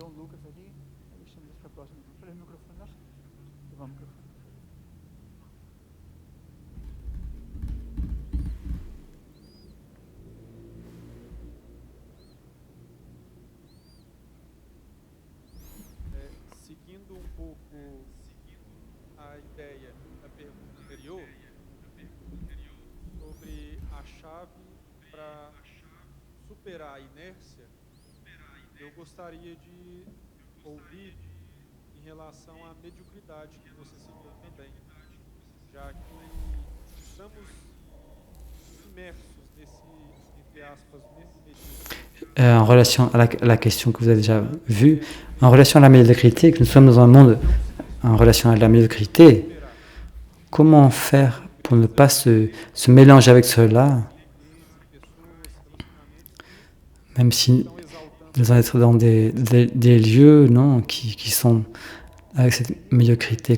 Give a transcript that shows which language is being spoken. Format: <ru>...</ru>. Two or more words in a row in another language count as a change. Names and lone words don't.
<pt>Superar a inércia, eu gostaria de ouvir em relação à mediocridade que você citou também, já que estamos imersos nesse, entre aspas, medíocre.</pt> <fr>En relation à la question que vous avez déjà vue, en relation à la médiocrité, que nous sommes dans un monde en relation à la médiocrité, comment faire pour ne pas se mélanger avec cela? Même si nous allons être dans des lieux non, qui sont avec cette médiocrité.</fr>